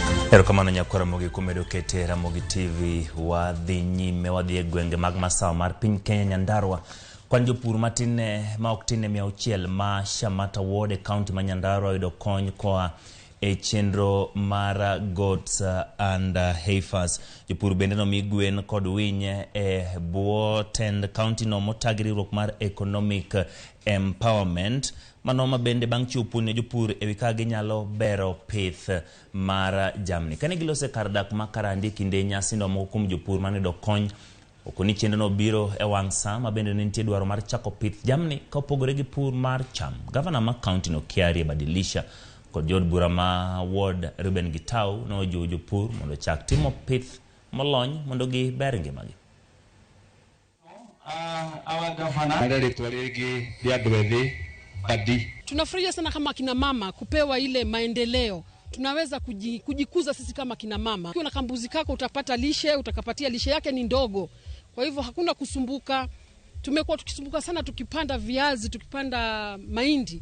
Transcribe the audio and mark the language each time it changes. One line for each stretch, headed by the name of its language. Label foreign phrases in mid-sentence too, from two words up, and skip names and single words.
Luo (Kenya and Tanzania): Erokamano nyakora mogi kumedo kete Ramogi TV wadhi nyime wadhi e gwenge mag masawa mar piny Kenya Nyandarua kwan jopur matine ma ok tine 600 ma Shamata Ward e county ma Nyandarua yudo kony koa e chenro mar
English: goats and heifers.
Luo (Kenya and Tanzania): Jopur bende no migwen kod winye e buo tend county no motagiri rok mar
English: economic empowerment.
Luo (Kenya and Tanzania): Manoma bende bang' chupu ne jopur e wika ginyalo bero pith mar jamni. Kane gilose kar dak makarandi kinde nyasi no moko kuom jopur mane do kony okoni chenro no biro e wang' sa ma bende nitie dwaro mar chako pith jamni ka opogore gi pur mar cham. Gavana ma county no Kiari Badilisha kod jod bura ma ward Ruben Gitau no jiwo jopur mondo chak timo pith molony mondo gi ber ngimagi.
English: Our governor
Swahili: tunafurahia sana kama kina mama kupewa ile maendeleo. Tunaweza kujikuza sisi kama kina mama. Ukiwa na kambuzi kako utapata lishe, utakapatia lishe yake ni ndogo. Kwa hivyo hakuna kusumbuka. Tumekuwa tukisumbuka sana tukipanda viazi, tukipanda mahindi.